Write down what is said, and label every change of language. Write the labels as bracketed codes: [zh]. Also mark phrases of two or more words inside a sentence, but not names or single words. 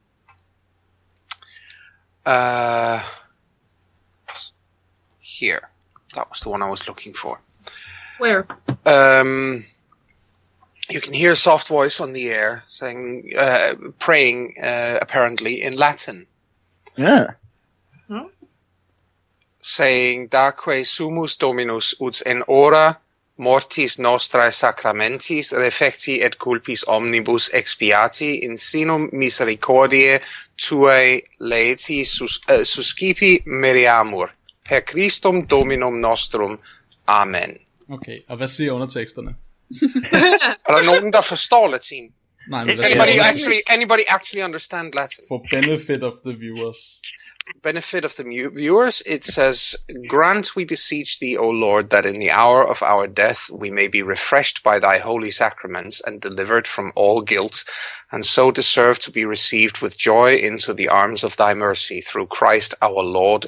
[en] Here. That was the one I was looking for. Where? You can hear a soft voice on the air saying, praying, apparently, in Latin. Yeah. Saying, [la] Daque sumus Dominus ut en ora mortis nostrae sacramentis refecti et culpis omnibus expiati in sinum misericordiae tuae laeti suscipi meriamur. Per Christum Dominum Nostrum. Amen. [da] Okay, og hvad siger underteksterne? Er der nogen, der forstår latin? Nej, men [en] Anybody actually understand Latin? For benefit of the viewers. Benefit of the viewers, it says, Grant, we beseech thee, O Lord, that in the hour of our death we may be refreshed by thy holy sacraments and delivered from all guilt, and so deserve to be received with joy into the arms of thy mercy, through Christ our Lord.